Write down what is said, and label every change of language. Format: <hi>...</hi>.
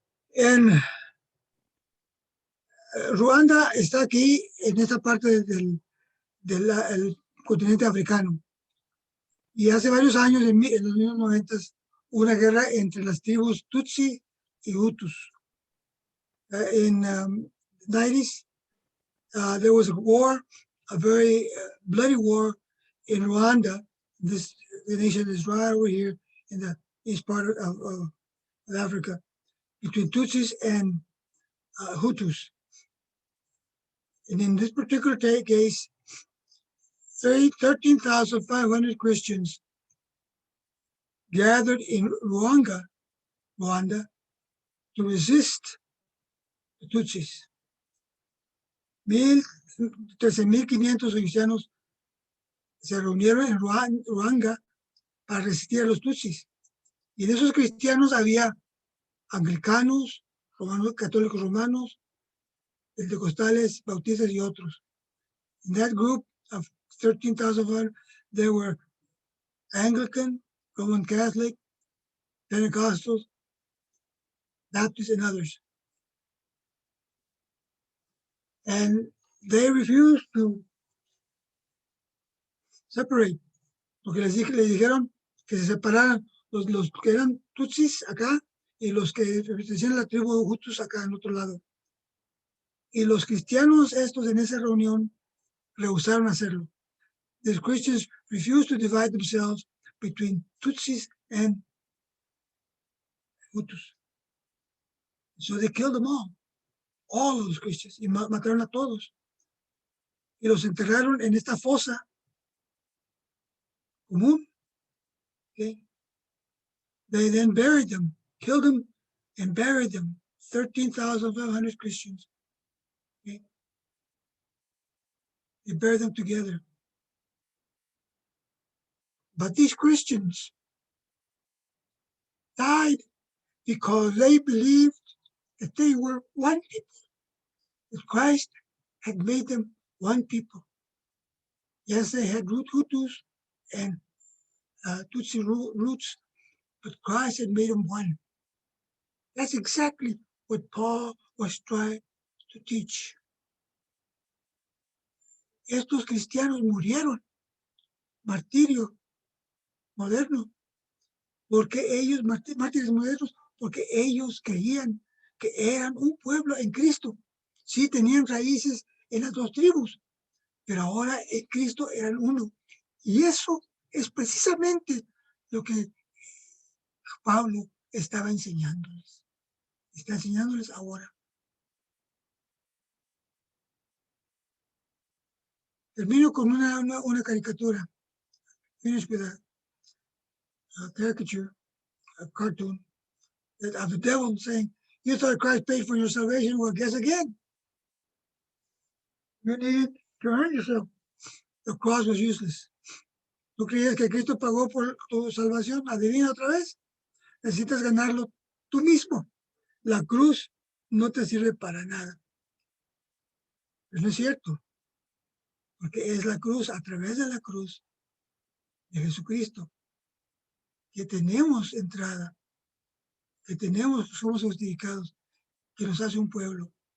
<es>En Ruanda está aquí, en esta parte del continente africano. Y hace varios años, en los años 90, una guerra entre las tribus Tutsi y Hutus.</es> <en>In 90s, there was a war, a very bloody war in Rwanda. The nation is right over here in the east part of Africa, between Tutsis and Hutus. And in this particular case, 13,500 Christians gathered in Rwanda to resist the Tutsis.</en> <es>13,500 cristianos se reunieron en Rwanda para resistir a los Tutsis. Y de esos cristianos había anglicanos, católicos romanos, pentecostales, bautistas y otros.</es> <en>In that group of 13,000, there were Anglican, Roman Catholic, Pentecostals, Baptists, and others. And they refused to separate,</en> <es>porque les dijeron que se separaran los que eran Tutsis acá y los que pertenecían a la tribu de Hutus acá en otro lado. Y los cristianos estos en esa reunión rehusaron hacerlo.</es> <en>The Christians refused to divide themselves between Tutsis and Hutus. So they killed them all of los Christians,</en> <es>y mataron a todos.</es> <en>Y los enterraron en esta fosa común. Okay? They then buried them, killed them, and buried them. 13,500 Christians. Okay? They buried them together. But these Christians died because they believed that they were one people, that Christ had made them one people. Yes, they had Hutus and Tutsi roots, but Christ had made them one. That's exactly what Paul was trying to teach.</en> <es>Estos cristianos murieron, martirio moderno, porque ellos, mártires modernos, porque ellos creían que eran un pueblo en Cristo. Sí, tenían raíces en las dos tribus, pero ahora en Cristo eran uno. Y eso es precisamente lo que Pablo estaba enseñándoles. Está enseñándoles ahora. Termino con una caricatura.</es> <en>Finish with a caricature, a cartoon of the devil saying, you thought Christ paid for your salvation? Well, guess again. You needed to earn yourself. The cross was useless.</en> <es>¿Tú creías que Cristo pagó por tu salvación? Adivina otra vez. Necesitas ganarlo tú mismo. La cruz no te sirve para nada. Pero no es cierto. Porque es la cruz, a través de la cruz de Jesucristo, que tenemos entrada, que somos justificados, que nos hace un pueblo.</es>